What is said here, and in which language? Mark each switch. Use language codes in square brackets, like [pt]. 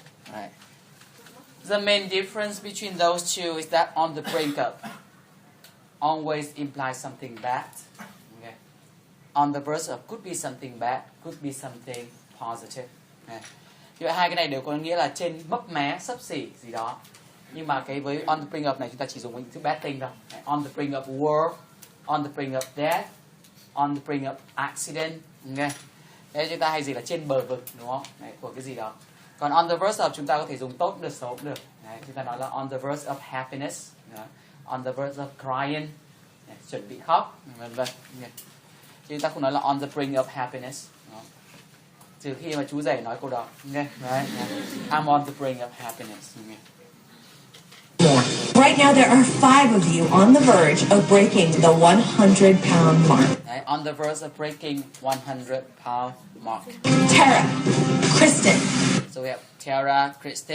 [en] Right. The main difference between those two is that on the brink of always implies something bad. Okay. On the verge of could be something bad, could be something positive. Okay. [vi] Vậy hai cái này đều có nghĩa là trên mấp mé, xấp xỉ gì đó. Nhưng mà cái với on the brink of này chúng ta chỉ dùng những thứ bad thing thôi. [en] On the brink of war, on the brink of death, on the brink of accident. Okay. [vi] Đấy chúng ta hay gì là trên bờ vực, đúng không? Đấy, của cái gì đó. Còn on the verge of chúng ta có thể dùng tốt cũng được, xấu cũng được. Đấy, chúng ta nói là [en] on the verge of happiness, on the verge of crying, [vi] đấy, chuẩn bị khóc, vân vân. Chúng ta không nói là [en] on the brink of happiness. [vi] Trừ khi mà chú rể nói câu đó. [en] Okay. Right. I'm on the brink of happiness. Okay. Right now, there are 5 of you on the verge of breaking the 100-pound mark. Right. On the verge of breaking 100-pound mark. Tara, Kristen, So we have Tara, Kristen,